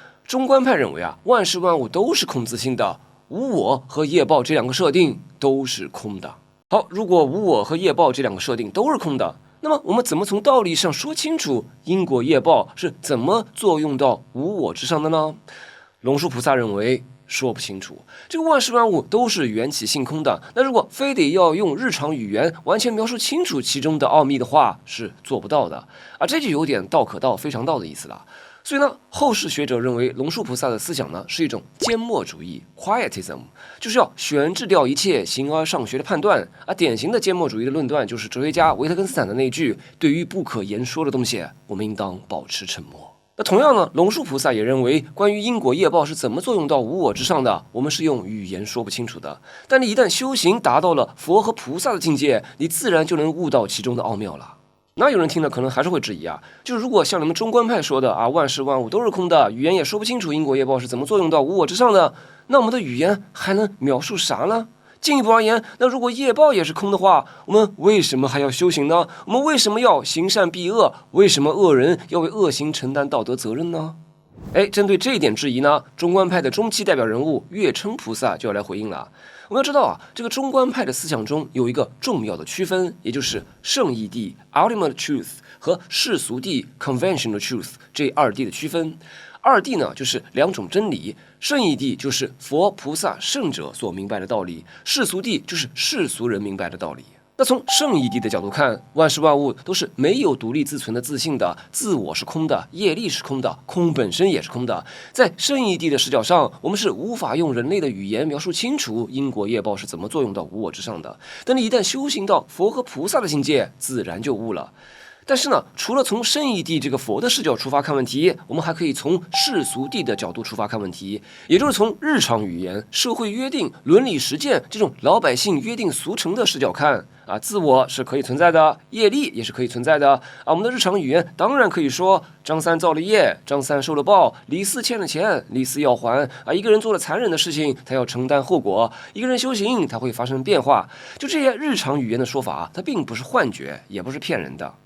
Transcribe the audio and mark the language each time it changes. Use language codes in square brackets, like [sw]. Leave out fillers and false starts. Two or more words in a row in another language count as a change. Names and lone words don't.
[zh] 中觀派認為萬事萬物都是空自性的，無我和業報這兩個設定都是空的。好，如果無我和業報這兩個設定都是空的，那麼我們怎麼從道理上說清楚因果業報是怎麼作用到無我之上的呢？龍樹菩薩認為說不清楚，這個萬事萬物都是緣起性空的。那如果非得要用日常語言完全描述清楚其中的奧秘的話，是做不到的。這就有點道可道非常道的意思了。所以呢，後世學者認為龙樹菩薩的思想呢是一種缄默主義 （Quietism），就是要懸置掉一切形而上學的判斷。典型的缄默主義的論斷就是哲學家維特根斯坦的那句：“ 對於不可言說的東西，我們應當保持沉默。” 那同樣呢，龍樹菩薩也認為，關於因果業報是怎麼作用到無我之上的，我們是用語言說不清楚的。但你一旦修行達到了佛和菩薩的境界，你自然就能悟到其中的奧妙了。那有人聽了可能還是會質疑就是如果像你們中觀派說的萬事萬物都是空的，語言也說不清楚因果業報是怎麼作用到無我之上的，那我們的語言還能描述啥呢？進一步而言，那如果業報也是空的話，我們為什麼還要修行呢？我們為什麼要行善避惡？為什麼惡人要為惡行承擔道德責任呢？針對這一點質疑呢，中觀派的中期代表人物月稱菩薩就要來回應了。我們要知道這個中觀派的思想中有一個重要的區分，也就是聖義諦 [en] （Ultimate Truth） [zh] 和世俗諦 [en] （Conventional Truth） [zh] 這二諦的區分。二谛呢，就是兩種真理。聖義諦就是佛菩薩聖者所明白的道理，世俗諦就是世俗人明白的道理。那從聖義諦的角度看，萬事万物都是沒有獨立自存的自性的，自我是空的，業力是空的，空本身也是空的。在聖義諦的視角上，我們是無法用人類的語言描述清楚因果業報是怎麼作用到無我之上的。但你一旦修行到佛和菩薩的境界，自然就悟了。但是呢，除了從聖義諦這個佛的視角出發看問題，我們還可以從世俗諦的角度出發看問題，也就是從日常語言、社會約定、倫理實踐這種老百姓約定俗成的視角看自我是可以存在的，業力也是可以存在的我們的日常語言當然可以說張三造了業，張三受了報，李四欠了錢，李四要還一個人做了殘忍的事情，他要承擔後果，一個人修行他會發生變化。就這些日常語言的說法它並不是幻覺，也不是騙人的。